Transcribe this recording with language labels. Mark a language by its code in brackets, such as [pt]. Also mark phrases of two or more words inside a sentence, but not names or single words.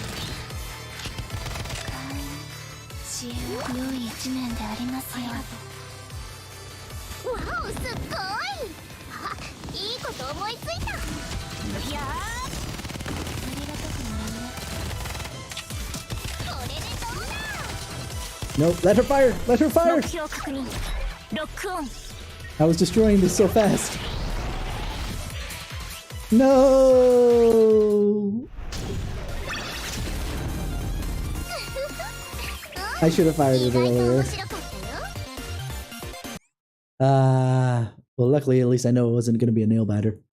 [ja] 支援は良い一年でありますよ。わお、すっごい。あ、いいこと思いついた。いやー、ありがたくもらうね。これでどうだ。 [en] Nope, let her fire! Let her fire! [ja] 目標確認。ロックオン。 [en] I was destroying this so fast. No! I should have fired it earlier. Well, luckily, at least I know it wasn't going to be a nail biter.